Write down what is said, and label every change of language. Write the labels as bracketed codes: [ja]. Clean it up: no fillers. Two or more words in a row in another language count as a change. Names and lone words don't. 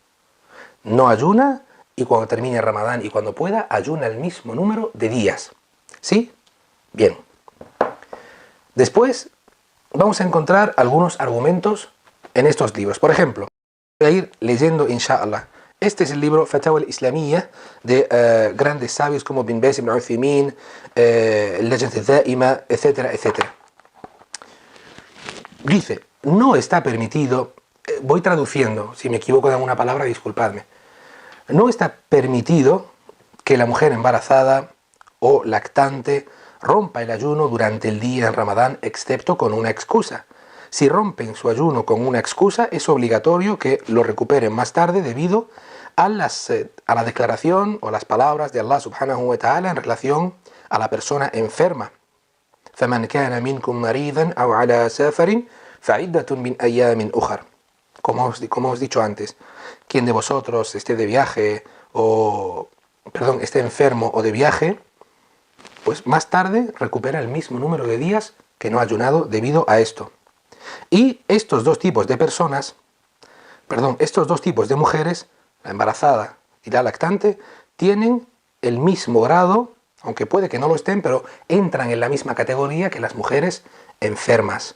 [es] No ayuna y cuando termine Ramadán y cuando pueda, ayuna el mismo número de días. ¿Sí? Bien. Después vamos a encontrar algunos argumentos en estos libros. Por ejemplo, voy a ir leyendo, inshallah. Este es el libro Fatawa al-Islamiyya de grandes sabios como Bin Baz, Ibn Uthaymin, Lajnat al-Da'ima, etcétera, etcétera. Dice, no está permitido, voy traduciendo, si me equivoco de alguna palabra, disculpadme. No está permitido que la mujer embarazada o lactante rompa el ayuno durante el día en Ramadán, excepto con una excusa. Si rompen su ayuno con una excusa, es obligatorio que lo recuperen más tarde debido a la declaración o las palabras de Allah [ar] سبحانه وتعالى [es] en relación a la persona enferma. [ar] فَمَنْ كَانَ مِنْكُمْ مَرِيضًا أَوْ عَلَى سَفَرٍ فَعِدَّةٌ مِنْ أَيَّامٍ أُخَرٍ. [es] Como os he dicho antes, quien de vosotros esté de viaje esté enfermo o de viaje, pues más tarde recupera el mismo número de días que no ha ayunado debido a esto. Y estos dos tipos de personas, estos dos tipos de mujeres, la embarazada y la lactante, tienen el mismo grado, aunque puede que no lo estén, pero entran en la misma categoría que las mujeres enfermas.